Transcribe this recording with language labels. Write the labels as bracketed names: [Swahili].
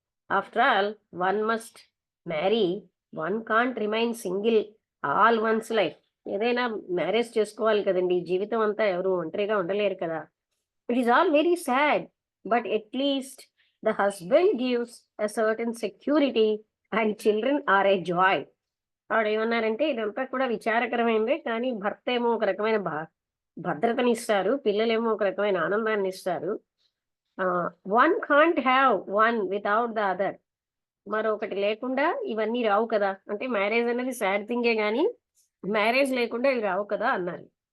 [English] After all one must marry, one can't remain single all one's life. [Telugu] ఏదైనా marriage చేసుకోవాలి కదండి, జీవితం అంతా ఎవరు ఒంటరిగా ఉండలేరు కదా. [English] It is all very sad, but at least the husband gives a certain security and children are a joy. [Telugu] ఆవిడేమన్నారంటే ఇదంతా కూడా విచారకరమైనదే, కానీ భర్త ఏమో ఒక రకమైన భద్రతని ఇస్తారు, పిల్లలేమో ఒక రకమైన ఆనందాన్ని ఇస్తారు. [English] One can't have one without the other. [Telugu] మరొకటి లేకుండా ఇవన్నీ రావు కదా. అంటే మ్యారేజ్ అనేది సాడ్ థింగే కానీ మ్యారేజ్ లేకుండా ఇవి రావు కదా అన్నారు.